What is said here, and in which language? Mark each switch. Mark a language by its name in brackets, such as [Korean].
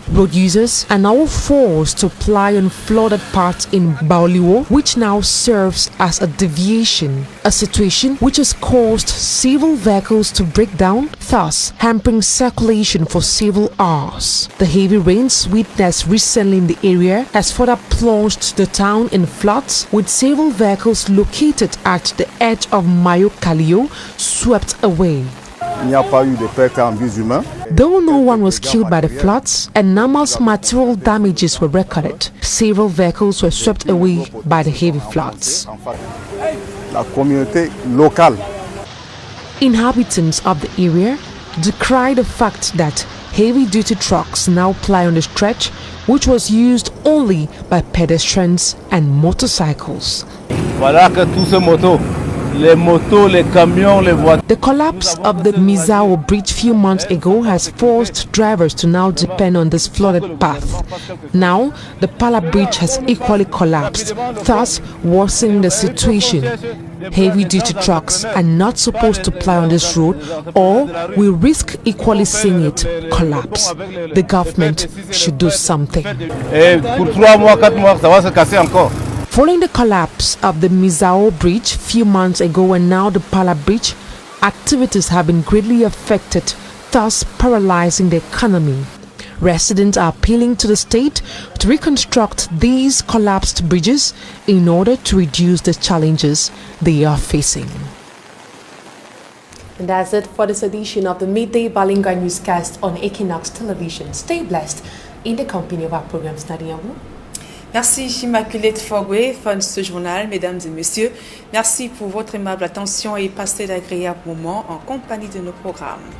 [English] Road users are now forced to ply on flooded parts in Baoliwo, which now serves as a deviation, a situation which has caused several vehicles to break down, thus hampering circulation for several hours. The heavy rains witnessed recently in the area has further plunged the town in floods, with several vehicles located at the edge of Mayo Kalio swept away. [French] Il n'y a pas eu de perte en vies humains. [English] Though no one was killed by the floods, enormous material damages were recorded. Several vehicles were swept away by the heavy floods. [French] La communauté locale. [English] Inhabitants of the area decry the fact that heavy-duty trucks now ply on the stretch, which was used only by pedestrians and motorcycles. [French] Voilà que tous ces motos, les motos, les camions, les voitures. [English] The collapse of the Mizao Bridge few months ago has forced drivers to now depend on this flooded path. Now, the Pala Bridge has equally collapsed, thus worsening the situation. Heavy-duty trucks are not supposed to ply on this road or we risk equally seeing it collapse. The government should do something. [French] Pour 3 mois, 4 mois, ça va se casser encore. [English] Following the collapse of the Mizao Bridge few months ago and now the Pala Bridge, activities have been greatly affected, thus paralyzing the economy. Residents are appealing to the state to reconstruct these collapsed bridges in order to reduce the challenges they are facing. And that's it for this edition of the Midday Balinga Newscast on Equinox Television. Stay blessed in the company of our programs. Nadia Wu. [French] Merci Immaculée Fogwe, fin de ce journal, mesdames et messieurs. Merci pour votre aimable attention et passez d'agréables moments en compagnie de nos programmes.